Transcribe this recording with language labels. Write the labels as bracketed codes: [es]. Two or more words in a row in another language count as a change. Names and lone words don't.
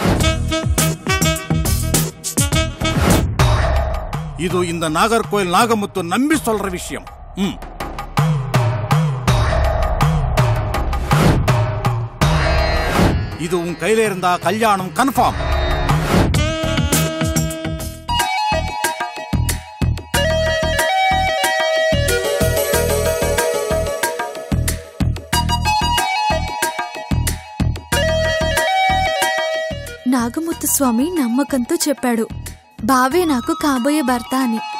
[ta] இது இந்த நாகர்கோயில் நாகமுத்து நம்பி சொல்ற விஷயம். இது உன் கையில இருந்தா கல்யாணம் கன்ஃபார்ம். [te] నాగముత్తు స్వామి నమ్మకంతో చెప్పాడు బావే నాకు కాబోయే భర్త అని.